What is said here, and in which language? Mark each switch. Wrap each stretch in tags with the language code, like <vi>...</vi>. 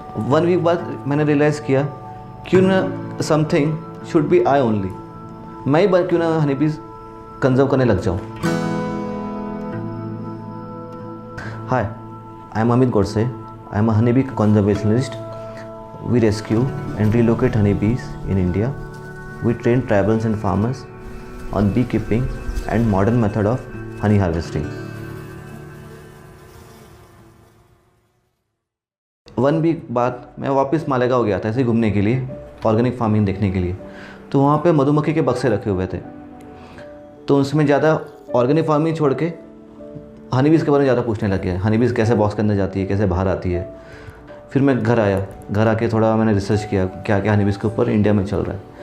<hi>1 week बाद मैंने realise किया क्यों ना</hi> <en>something should be I only,</en> <hi>मैं ही क्यों ना हनी बीज कंजर्व करने लग जाऊँ।</hi> <en>Hi, I am Amit Godse, I am a honey bee conservationist. We rescue and relocate honeybees in India. We train tribals and farmers on beekeeping and modern method of honey harvesting.</en> <hi>1 week बाद मैं वापस मालेगांव गया था ऐसे घूमने के लिए, ऑर्गेनिक फार्मिंग देखने के लिए। तो वहाँ पे मधुमक्खी के बक्से रखे हुए थे, तो उसमें ज़्यादा ऑर्गेनिक फार्मिंग छोड़ के हनी बीज के बारे में ज़्यादा पूछने लग गया। हनी बीज कैसे बॉक्स के अंदर जाती है, कैसे बाहर आती है। फिर मैं घर आया, घर आके थोड़ा मैंने रिसर्च किया क्या क्या हनी बीज के ऊपर इंडिया में चल रहा है।</hi>